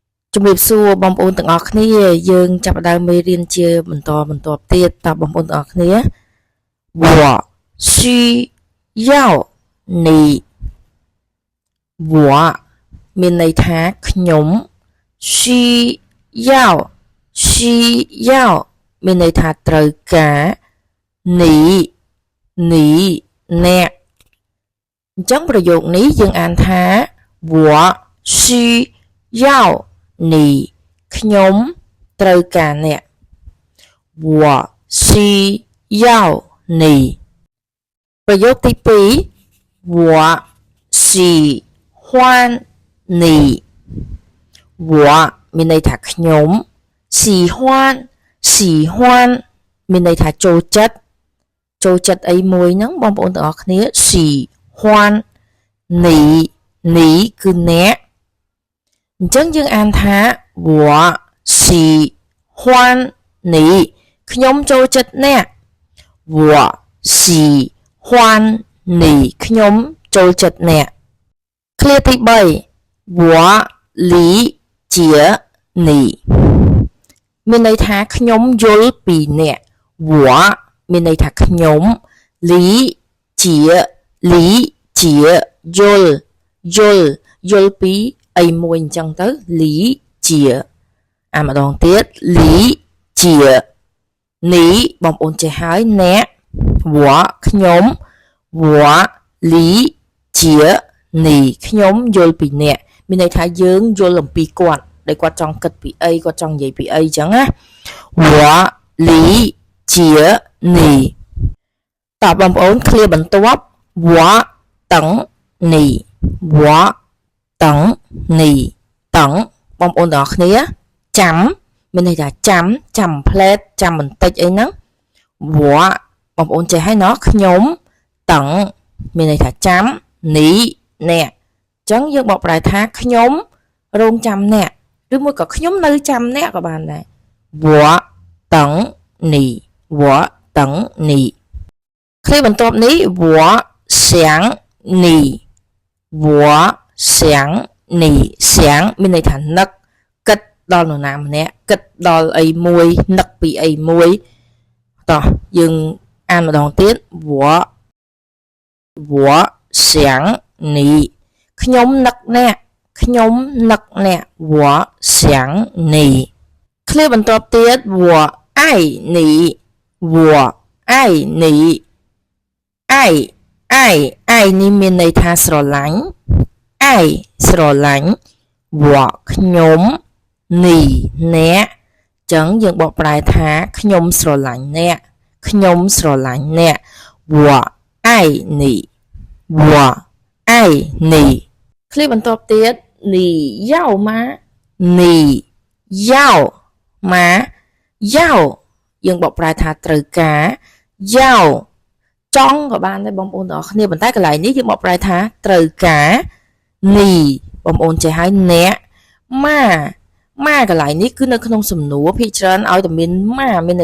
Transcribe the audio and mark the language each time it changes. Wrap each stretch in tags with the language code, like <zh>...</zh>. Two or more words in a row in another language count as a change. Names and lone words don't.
<km>ជំរាបសួរបងប្អូនទាំងអស់គ្នាយើងចាប់ផ្ដើមមេរៀនជាបន្តទៀតតើបងប្អូនទាំងអស់គ្នា</km> <zh>我需要你我</zh> <km>មានន័យថាខ្ញុំ</km> <zh>需要需要</zh> <km>មានន័យថាត្រូវការ 你អ្នកអញ្ចឹងប្រយោគនេះយើងអានថា</km> <zh>我需要你</zh> <km>ខ្ញុំត្រូវការអ្នក</km> <zh>我需要你</zh> <km>ប្រយោគទី2</km> <zh>我喜欢你我</zh> <km>មានន័យថាខ្ញុំ喜欢 មានន័យថាចូលចិត្តអីមួយហ្នឹងបងប្អូនទាំងអស់គ្នា</km> <zh>喜欢你</zh> <km>គឺអ្នកអញ្ចឹងយើងអានថា</km> <zh>我喜欢你</zh> <km>ខ្ញុំចូលចិត្តអ្នក</km> <zh>我喜欢你</zh> <km>ខ្ញុំចូលចិត្តអ្នកឃ្លាទី3</km> <zh>我理解你</zh> <km>មានន័យថាខ្ញុំយល់ពីអ្នក我មានន័យថាខ្ញុំ理解 យល់ពីអីមួយអញ្ចឹងទៅ理解អាម្ដងទៀត理解នេះបងប្អូនចេះហើយអ្នក我ខ្ញុំ</km> <zh>我理解你</zh> <km>ខ្ញុំយល់ពីអ្នកមានន័យថាយើងយ ល់អំពីគាត់ដែលគាត់ចង់គិតពីអីគាត់ចង់និយាយពីអីអញ្ចឹងណា</km> <zh>我理解你</zh> <km>តើបងប្អូនឃ្លាបន្ទាប់</km> <zh>我等你我等你等</zh> <km>បងប្អូនទាំងអស់គ្នាចាំមានន័យថាចាំផ្លែតចាំបន្តិចអីហ្នឹង我បងប្អូនចេះហើយណោះខ្ញុំតឹ ងមានន័យថាចាំនេះអ្នកអញ្ចឹងយើងបកប្រែថាខ្ញុំរងចាំអ្នកឬមួយក៏ខ្ញុំនៅចាំអ្នកក៏បានដែរ</km> <zh>我等你我等你</zh> <km>ឃ្លាបន្ទាប់នេះ</km> <zh>我想你我想你想</zh> <km>មានន័យថានឹកគិតដល់នរណាម្នាក់គិតដល់អីមួយនឹកពីអីមួយតោះយើងអានម្ដងទៀត</km> <zh>我想你</zh> <km>ខ្ញុំនឹកអ្នក</km> <zh>我想你</zh> <km>ឃ្លាបន្ទាប់ទៀត</km> <zh>我爱你我爱你</zh> <km>爱នេះមានន័យថាស្រឡាញ់愛ស្រឡាញ់我ខ្ញុំនេះអ្នកអញ្ចឹងយើងបកប្រែថាខ្ញុំស្រឡាញ់អ្នក我</km> <zh>爱你我爱你</zh> <km>ឃ្លាបន្ទាប់ទៀត</km> <zh>你要吗你要吗要</zh> <km>យើងបកប្រែថាត្រូវការ要ចង់ក៏បានដែរបងប្អូនទាំងអស់គ្នាប៉ុន្តែកន្លែងនេះ យើងបកប្រែថាត្រូវការនេះបងប្អូនចេះហើយអ្នកម៉ាកន្លែងនេះគឺនៅក្នុងសំណួរភាគច្រើនឲ្យតែមានម៉ាមានន័យ</km>